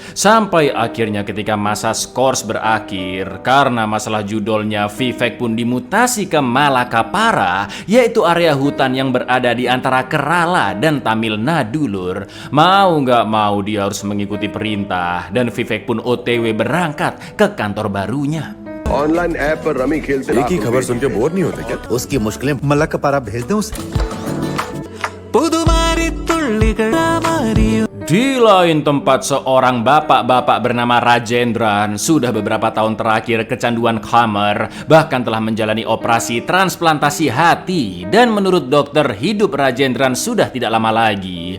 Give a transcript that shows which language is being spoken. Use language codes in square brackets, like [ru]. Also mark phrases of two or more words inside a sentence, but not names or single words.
[id] Sampai akhirnya ketika masa skors berakhir, karena masalah judolnya, Vivek pun dimutasi ke Malakapara, yaitu area hutan yang berada di antara Kerala dan Tamil Nadu Lur. Mau nggak mau dia harus mengikuti perintah, dan Vivek pun OTW berangkat ke kantor barunya. [hi] ऑनलाइन ऐप पर रमी खेलते एक ही खबर सुन के बोर नहीं होते क्या? उसकी मुश्किलें मलकपारा भेज दें उसे। [id] Di lain tempat, seorang bapak-bapak bernama Rajendran sudah beberapa tahun terakhir kecanduan khamer, bahkan telah menjalani operasi transplantasi hati. Dan menurut dokter, hidup Rajendran sudah tidak lama lagi.